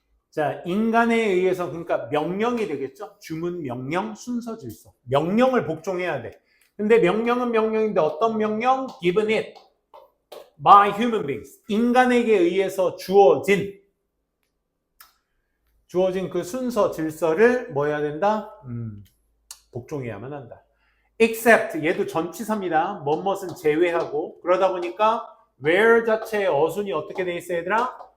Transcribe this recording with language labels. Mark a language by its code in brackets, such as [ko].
[ko] 자, 인간에 의해서 그러니까 명령이 되겠죠. 주문, 명령, 순서, 질서. 명령을 복종해야 돼. 근데 명령은 명령인데 어떤 명령? [en] Given it by human beings. [ko] 인간에게 의해서 주어진 그 순서, 질서를 뭐 해야 된다? 복종해야만 한다. except, 얘도 전치사입니다. 뭐뭇은 제외하고. 그러다 보니까 where 자체의 어순이 어떻게 돼 있어 얘들아?